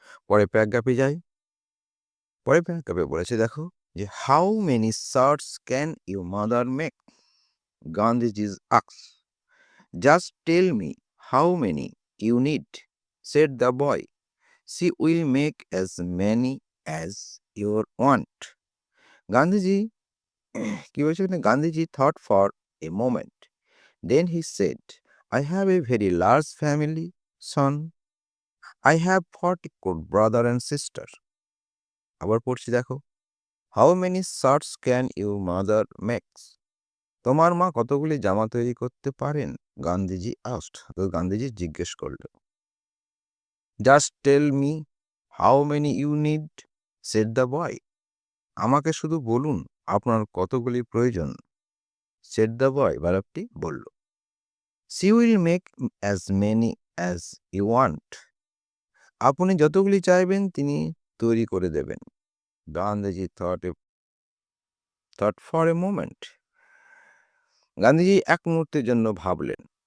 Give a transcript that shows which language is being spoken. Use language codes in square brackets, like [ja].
[bn] পরে প্যারাগ্রাফে যাই, পরে প্যারাগ্রাফে বলেছে দেখো যে [en] How many shirts can you mother make? Gandhiji asked. Just tell me how many you need, said the boy. She will make as many as you want. [bn] Gandhiji, কি বলছে এখানে? [en] Gandhiji thought for a moment. Then he said, I have a very large family, son. I have 40 good brother and sister. [bn] আবার পড়ছি দেখো, [en] How many shirts can your mother make? [bn] তোমার মা কতগুলি জামা তৈরি করতে পারেন? গান্ধীজি asked. তো গান্ধীজি জিজ্ঞেস করল। [en] Just tell me how many you need, said the boy. [bn] আমাকে শুধু বলুন আপনার কতগুলি প্রয়োজন, [en] said the boy, [bn] বালকটি বলল। [en] she will make as many as you want, [bn] আপনি যতগুলি চাইবেন তিনি তৈরি করে দেবেন। Gandhiji [en] thought for a moment, [bn] Gandhiji এক মুহূর্তের জন্য ভাবলেন।